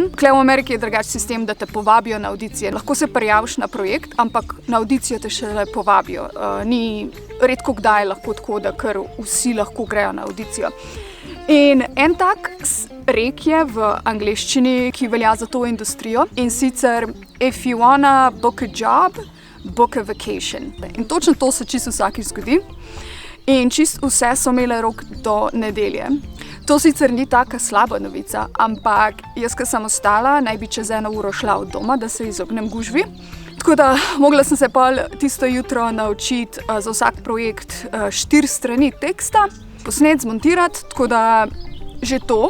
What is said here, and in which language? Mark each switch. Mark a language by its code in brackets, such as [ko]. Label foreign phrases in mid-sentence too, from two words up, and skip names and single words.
[sl] Tukaj v Ameriki je drugačen sistem, da te povabijo na avdicije. Lahko se prijaviš na projekt, ampak na avdicijo te šele povabijo. Ni redko kdaj lahko tako, da kar vsi lahko grejo na avdicijo. In en tak rek je v angleščini, ki velja za to industrijo, in sicer [en] if you wanna book a job, book a vacation. [sl] In točno to se čisto vsakič zgodi. In čisto vse so imele rok do nedelje. To sicer ni taka slaba novica, ampak jaz, ko sem ostala, naj bi čez 1 uro šla od doma, da se izognem gužvi. Tako da mogla sem se pol tisto jutro naučiti za vsak projekt 4 strani teksta, posnet, zmontirati, tako da že to.